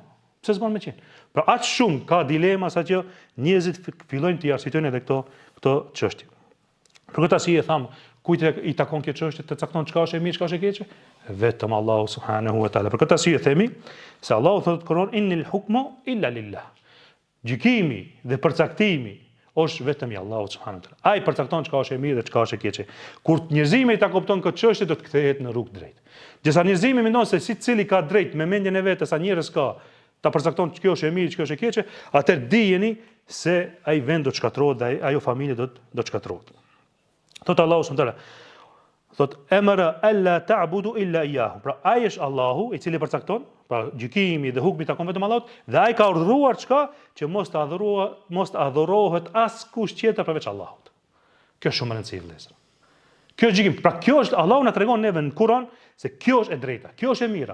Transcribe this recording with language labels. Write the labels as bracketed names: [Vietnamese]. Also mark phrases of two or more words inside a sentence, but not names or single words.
[Albanian] Pse s'bën me qenë? Pra aq shumë ka dilema sa që njerëzit fillojnë të arsitojnë edhe këto çështje. Për këtë arsye tham, kujt i takon kjo çështje të cakton çka është e mirë, çka është e keqe? Vetëm Allahu [Arabic] سبحانه وتعالى. [Albanian] Për këtë arsye themi se Allahu thotë Kur'an [Arabic] إن الحكم إلا لله. [Albanian] Gjykimi dhe përcaktimi është vetëm i Allahut [Arabic] سبحانه وتعالى. [Albanian] Ai përcakton çka është e mirë dhe çka është e keqe. Kur njerëzimi ta kupton këtë çështje do të kthehet në rrugë drejt. Gjasa njerëzimi mendon se secili ka drejt me mendjen e vet, sa njerëz ka ta përcakton që kjo është e mirë, që kjo është e keqe, atëherë dijeni se ai vend do të shkatërrohet dhe ajo familje do të shkatërrohet. Thot Allahu [Arabic] سبحانه وتعالى, [Albanian] thot [Arabic] أمر ألا تعبدوا إلا إياه. [Albanian] Pra ai është Allahu i cili përcakton, pra gjykimi dhe hukmi takon vetëm Allahut, dhe ai ka urdhëruar çka që mos të adhurohet askush tjetër përveç Allahut. Kjo është shumë e rëndësishme vëllezër. Kjo është gjykim. Pra kjo është Allahu na tregon neve në Kur'an se kjo është e drejta, kjo është e mira.